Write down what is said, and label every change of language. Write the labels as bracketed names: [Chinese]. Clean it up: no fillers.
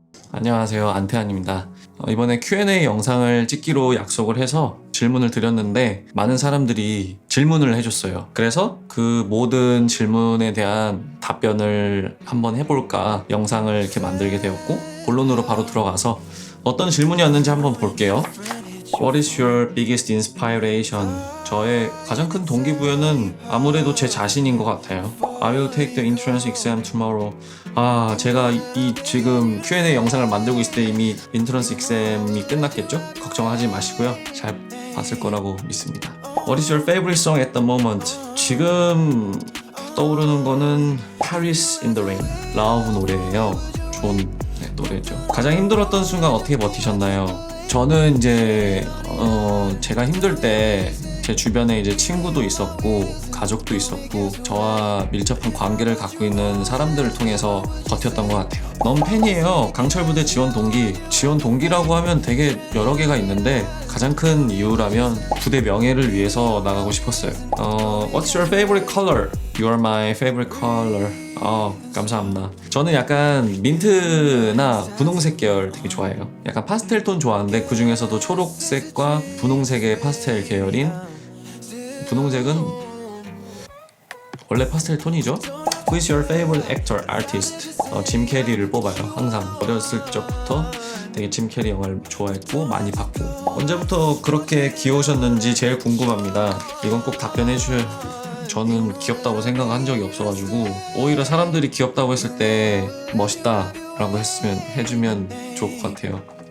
[Korean] 안녕하세요, 안태환입니다. 이번에 Q&A 영상을 찍기로 약속을 해서 질문을 드렸는데 많은 사람들이 질문을 해줬어요. 그래서 그 모든 질문에 대한 답변을 한번 해볼까 영상을 이렇게 만들게 되었고, 본론으로 바로 들어가서 어떤 질문이었는지 한번 볼게요. [English] What is your biggest inspiration? [Korean] 저의 가장 큰 동기부여는 아무래도 제 자신인 것 같아요. [English] I will take the entrance exam tomorrow. [Korean] 제가 이 지금 Q&A 영상을 만들고 있을 때 이미 entrance exam이 끝났겠죠? 걱정하지 마시고요. 잘 봤을 거라고 믿습니다. [English] What is your favorite song at the moment? [Korean] 지금 떠오르는 거는 Paris in the Rain, 라우브 노래예요. 좋은 노래죠. 가장 힘들었던 순간 어떻게 버티셨나요? 저는 이제 제가 힘들 때 제 주변에 이제 친구도 있었고 가족도 있었고 저와 밀접한 관계를 갖고 있는 사람들을 통해서 버텼던 것 같아요. 너무 팬이에요. 강철부대 지원 동기. 지원 동기라고 하면 되게 여러 개가 있는데 가장 큰 이유라면 부대 명예를 위해서 나가고 싶었어요. [English] What's your favorite color? You are my favorite color. [Korean] 감사합니다. 저는 약간 민트나 분홍색 계열 되게 좋아해요. 약간 파스텔 톤 좋아하는데 그 중에서도 초록색과 분홍색의 파스텔 계열인, 분홍색은 원래 파스텔 톤이죠. [English] Who is your favorite actor, artist? [Korean] 짐 캐리를 뽑아요. 항상 어렸을 적부터 되게 짐 캐리 영화를 좋아했고 많이 봤고. 언제부터 그렇게 귀여우셨는지 제일 궁금합니다. 이건 꼭 답변해 주셔요. 저는 귀엽다고 생각한 적이 없어가지고 오히려 사람들이 귀엽다고 했을 때 멋있다 라고 해주면 좋을 것 같아요.